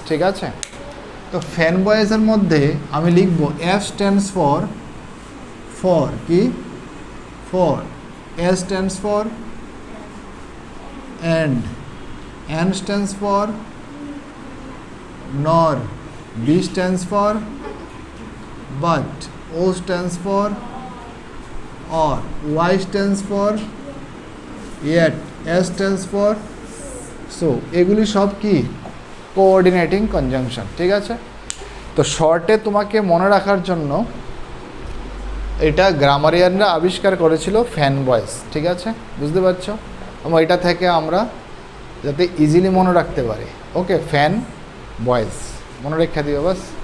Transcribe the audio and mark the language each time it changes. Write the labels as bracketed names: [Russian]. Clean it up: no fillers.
[Bangla] ঠিক আছে, তো ফ্যান বয়েজের মধ্যে আমি লিখব [English] F stands for [Bangla] কি? [English] For. S stands for and, N stands for nor, B stands for but, O stands for or, Y stands for yet, S stands for so। [Bangla] এগুলি সব কি? Coordinating conjunction. ঠিক আছে, তো শর্টে তোমাকে মনে রাখার জন্য এটা গ্রামারিয়ানরা আবিষ্কার করেছিল ফ্যান বয়েজ। ঠিক আছে, বুঝতে পারছো? এবং এটা থেকে আমরা যাতে ইজিলি মনে রাখতে পারি, ওকে, ফ্যান বয়েজ মনে রেখে দিও বাস।